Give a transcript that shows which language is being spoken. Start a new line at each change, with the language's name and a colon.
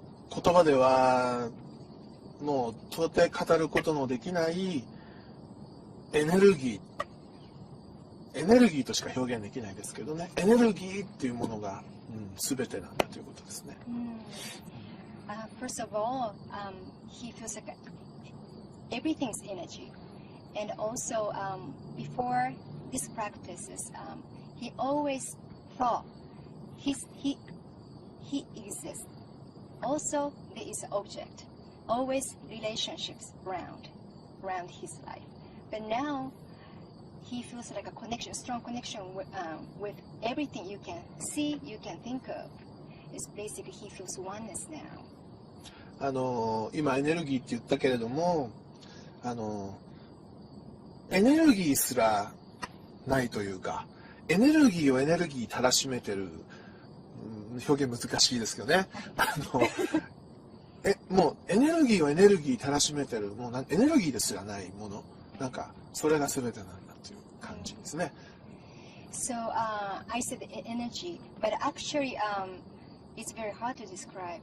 Japanese: 言葉ではもう到底語ることのできないエネルギーとしか表現できないですけどね、エネルギーっていうものが、全てなんだということですね。
English: First of all, he feels like everything's energy, and also before his practices, he always thought he exists. Also, there is an object, always relationships around his life. But now, he feels like a strong connection with everything you can see, you can think of. It's basically he feels oneness now.
Japanese: 今エネルギーって言ったけれども、エネルギーすらないというか、エネルギーをエネルギーたらしめてる、表現難しいですけどね。もうエネルギーをエネルギーたらしめてる、もうエネルギーですらないもの、なんかそれが全てなんだという感じですね。
English: So I said energy, but actually it's very hard to describe.